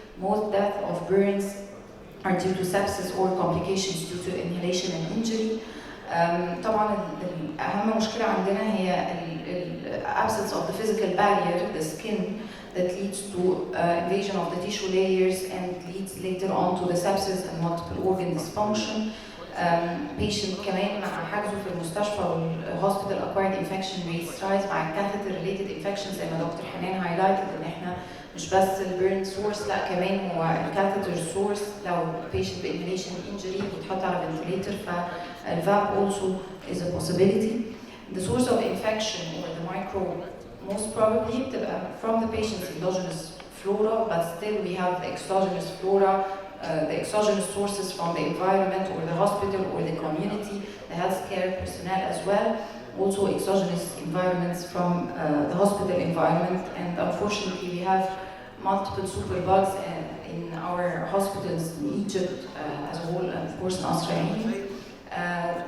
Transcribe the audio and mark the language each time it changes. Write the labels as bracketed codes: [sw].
[en] Most deaths of burns are due to sepsis or complications due to inhalation and injury. [ar] طبعا أهم مشكلة عندنا هي [en] absence of the physical barrier, the skin, that leads to invasion of the tissue layers and leads later on to the sepsis and multiple organ dysfunction. [ar] Patient كمان مع حجزه في المستشفى وال [en] hospital acquired infection rates rise [ar] مع [en] catheter related infections [ar] زي ما دكتور حنان [en] highlighted [ar] ان احنا مش بس البيرن سورس لا كمان هو الكاثيتر سورس لو patient بانهيليشن injury بيتحط على ventilator فالفاب [en] also is a possibility. The source of infection or the microbe most probably [ar] بتبقى [en] from the patient's endogenous flora, but still we have the exogenous flora, the exogenous sources from the environment or the hospital or the community, the healthcare personnel as well. Also exogenous environments from the hospital environment, and unfortunately we have multiple superbugs in our hospitals in Egypt as a whole, and of course in Alaini.